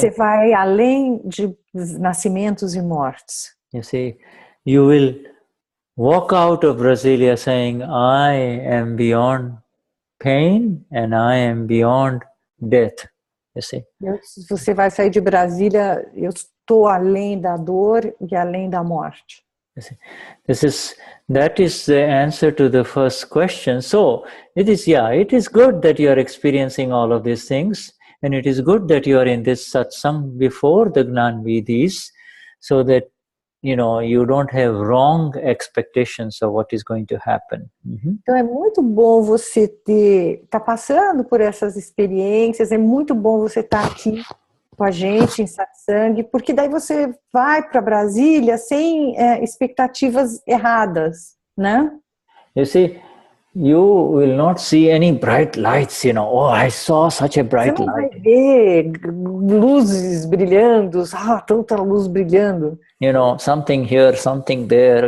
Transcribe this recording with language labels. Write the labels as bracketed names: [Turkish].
[Portuguese] Você vai além de nascimentos e mortes. [English] You see, you will walk out of Brasilia saying, "I am beyond pain and I am beyond death." You see. [Portuguese] Você vai sair de Brasília, eu estou além da dor e além da morte. [English] That is the answer to the first question. So it is good that you are experiencing all of these things, and it is good that you are in this satsang before the Gnani Vidis, so that you don't have wrong expectations of what is going to happen. [Portuguese] Então é muito bom você estar passando por essas experiências, é muito bom você estar aqui com a gente em satsang, porque daí você vai para Brasília sem expectativas erradas, né? [English] You see, you will not see any bright lights, Oh, I saw such a bright light. [Portuguese] Você não vai ver luzes brilhando, tanta luz brilhando. [English] Something here, something there.